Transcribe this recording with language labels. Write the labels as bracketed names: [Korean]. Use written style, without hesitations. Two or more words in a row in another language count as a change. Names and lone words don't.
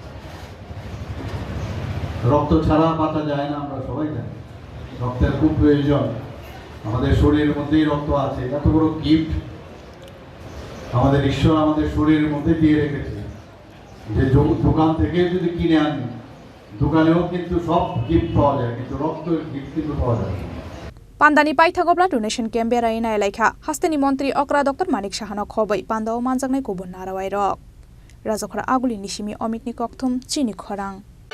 [Bangla] রক্ত ছাড়া বাঁচা যায় না, আমরা সবাই জানি রক্তের খুব প্রয়োজন। আমাদের শরীরের মধ্যেই রক্ত আছে, এত বড় গিফট আমাদের ঈশ্বর আমাদের শরীরের মধ্যে দিয়ে রেখেছে যে দোকান থেকে যদি কিনে আনি দোকানেও কিন্তু সব গিফট পাওয়া যায় কিন্তু রক্তের গিফট কিন্তু পাওয়া যায়। [Kok Borok] Pandani paithagobla [English] donation camp [Kok Borok] beraina elaikha hasteni মন্ত্রী okra Dr. Manik Saha no khoboi Pandawa manjaknai kubun narawai rok Rajokhara aguli nisimi Omit ni kokthum chini khorang